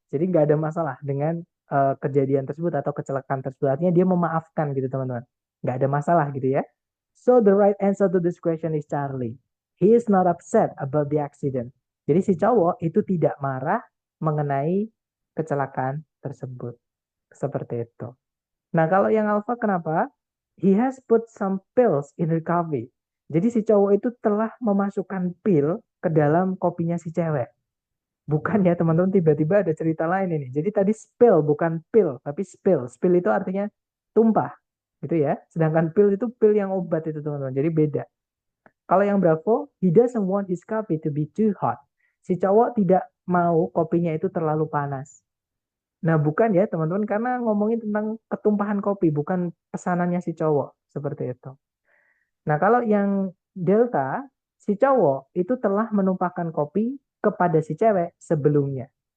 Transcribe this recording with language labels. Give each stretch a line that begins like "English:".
Indonesian: Jadi nggak ada masalah dengan kejadian tersebut atau kecelakaan tersebut. Artinya dia memaafkan gitu, teman-teman. Nggak ada masalah gitu ya.
English: So, the right answer to this question is Charlie. He is not upset about the accident.
Indonesian: Jadi si cowok itu tidak marah mengenai kecelakaan tersebut. Seperti itu. Nah, kalau yang alpha kenapa?
English: He has put some pills in her coffee.
Indonesian: Jadi si cowok itu telah memasukkan pil ke dalam kopinya si cewek. Bukan ya teman-teman, tiba-tiba ada cerita lain ini. Jadi tadi spill bukan pil, tapi spill. Spill itu artinya tumpah. Gitu ya. Sedangkan pil itu pil yang obat itu teman-teman. Jadi beda. Kalau yang Bravo,
English: he doesn't want his coffee to be too hot.
Indonesian: Si cowok tidak mau kopinya itu terlalu panas. Nah, bukan ya teman-teman, karena ngomongin tentang ketumpahan kopi, bukan pesanannya si cowok. Seperti itu. Nah, kalau yang delta, si cowok itu telah menumpahkan kopi kepada si cewek sebelumnya.